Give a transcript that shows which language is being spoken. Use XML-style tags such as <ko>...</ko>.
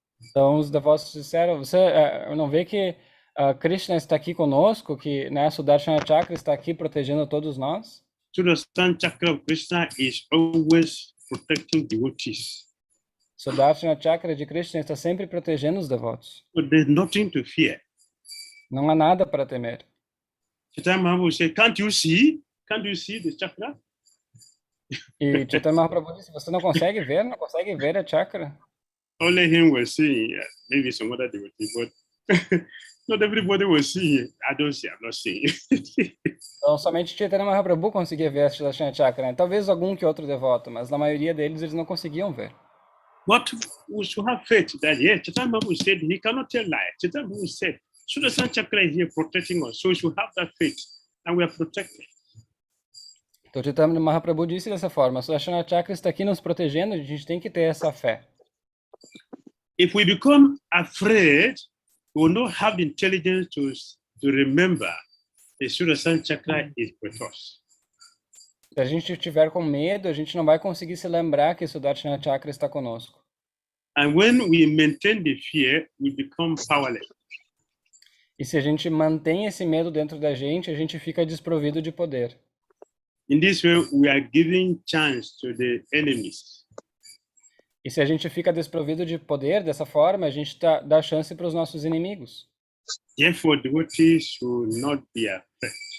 <pt>Então os devotos disseram, você não vê que Krishna está aqui conosco, que Sudarshana Chakra está aqui protegendo todos nós?</pt> <en>Sudarshan Chakra of Krishna is always protecting devotees.</en> <pt>Sudarshana Chakra de Krishna está sempre protegendo os devotos.</pt> <en>So there's nothing to fear.</en> <pt>Não há nada para temer.</pt> <en>Chaitanya Mahaprabhu said, can't you see? Can't you see the chakra?</en> <pt>E Chaitanya Mahaprabhu disse, você não consegue ver? Não consegue ver a chakra?</pt> <en>Only him was seeing, maybe some other devotees, but not everybody was seeing. I don't see, I'm not seeing.</en> <pt>Então somente Chaitanya Mahaprabhu conseguia ver a Sudarshana Chakra. Talvez algum que outro devoto, mas na maioria deles eles não conseguiam ver.</pt> <en>But we should have faith that, yes, Chaitanya Mahaprabhu said he cannot tell lies. Chaitanya Mahaprabhu said, Sudarshan Chakra is here protecting us, so we should have that faith, and we are protected.</en> <pt>Então Chaitanya Mahaprabhu disse dessa forma, Sudarshana Chakra está aqui nos protegendo, a gente tem que ter essa fé.</pt> <en>If we become afraid, we will not have the intelligence to remember the Sudarshan Chakra is with us.</en> <pt>Se a gente tiver com medo, a gente não vai conseguir se lembrar que Sudarshana Chakra está conosco.</pt> <en>And when we maintain the fear, we become powerless.</en> <pt>E se a gente mantém esse medo dentro da gente, a gente fica desprovido de poder.</pt> <en>In this way, we are giving chance to the enemies.</en> <pt>E se a gente fica desprovido de poder dessa forma, a gente dá chance para os nossos inimigos.</pt> <en>Therefore, devotees should not be afraid.</en>